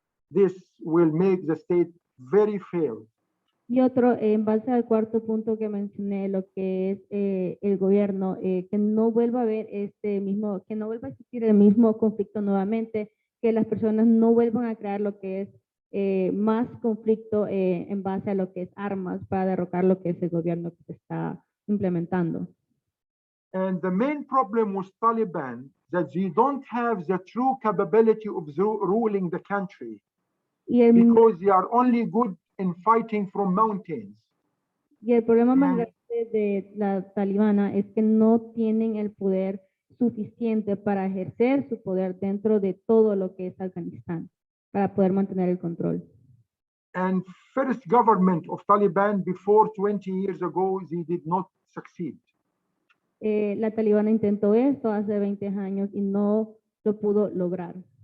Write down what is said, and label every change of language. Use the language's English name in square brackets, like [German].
[English] This will make the state very failed. [Spanish] Y otro, en base al cuarto punto que mencioné, lo que es el gobierno, que no vuelva a haber que no vuelva a existir el mismo conflicto nuevamente, que las personas no vuelvan a crear lo que es más conflicto en base a lo que es armas para derrocar lo que es el gobierno que se está implementando. [English] And the main problem with Taliban that they don't have the true capability of ruling the country [Spanish] Y el, [English] because they are only good in fighting from mountains. [Spanish] y el problema más [English] And- [Spanish] grande de la talibana es que no tienen el poder suficiente para ejercer su poder dentro de todo lo que es Afganistán, para poder mantener el control. [English] And first government of Taliban before 20 years ago, they did not succeed. [Spanish] La talibana intentó esto hace 20 años y no lo pudo lograr.